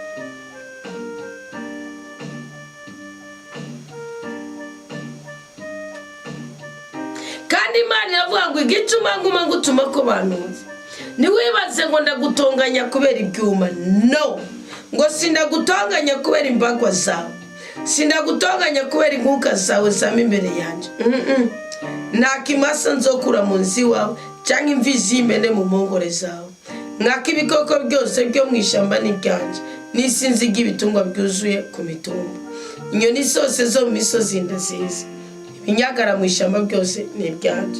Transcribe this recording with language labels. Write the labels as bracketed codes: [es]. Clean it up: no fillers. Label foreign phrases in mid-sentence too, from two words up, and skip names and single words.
[rn] Kandi Imana iravuga ngo igituma nguma ngutuma ko bantuze, niwibaze ngo ndagutonganya kubera ibyuma. No, ngo sindagutonganya kubera imbagwa zawe, sindagutonganya kubera inkuka zawe zama imbere yanje. Nta kimasa nzokura mu nzi wawe cyangwa imvi z'imene mu mpongore zawe. Nk'ako ibikoko byose byo mu ishyamba ni ibyanje, n'isinzi ry'ibitungwa byuzuye ku mitumba. Inyoni zose zo mu misozi ndazizi, ibinyagara mu ishyamba byose ni ibyanje.